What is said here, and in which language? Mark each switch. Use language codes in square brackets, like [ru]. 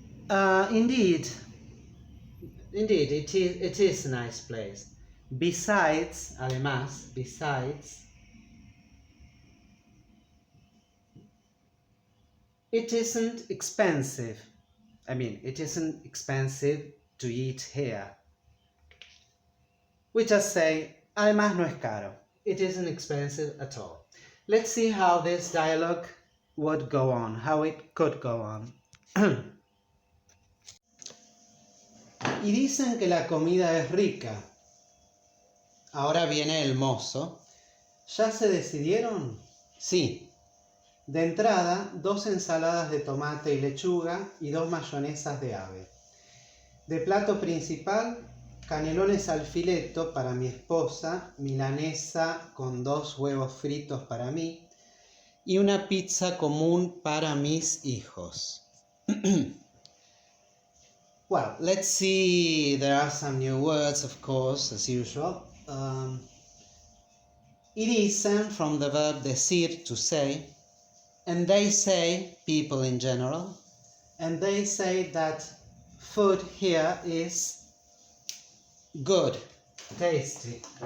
[en] Indeed, it is a nice place. Besides, además, besides, it isn't expensive. I mean, it isn't expensive to eat here. We just say, [es] además no es caro. [en] It isn't expensive at all. Let's see how this dialogue would go on, how it could go on. [es] Y dicen que la comida es rica. Ahora viene el mozo. ¿Ya se decidieron? Sí. De entrada, 2 ensaladas de tomate y lechuga y 2 mayonesas de ave. De plato principal, canelones al fileto para mi esposa, milanesa con 2 huevos fritos para mí y una pizza común para mis hijos. [en] Well, let's see, there are some new words, of course, as usual. It is from the verb decir, to say, and they say, people in general, and they say that food here is good, tasty.